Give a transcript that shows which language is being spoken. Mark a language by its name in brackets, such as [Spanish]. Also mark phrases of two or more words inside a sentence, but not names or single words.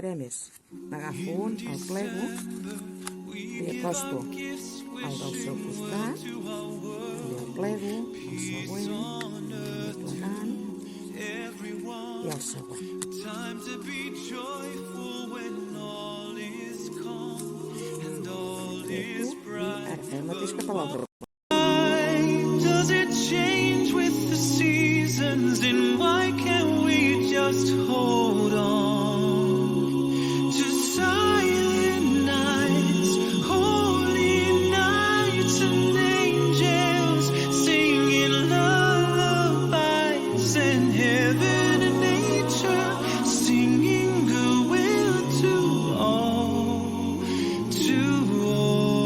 [Catalan] farem és n'agafo un, el plego, li acosto el del seu costat, i el plego, el següent, el plegant i el següent. I ara fem el mateix cap a l'altre. [English] Does it change with the seasons, and why can't we just hold on to silent nights, holy nights, and angels singing lullabies, and heaven and nature singing goodwill to all, to all.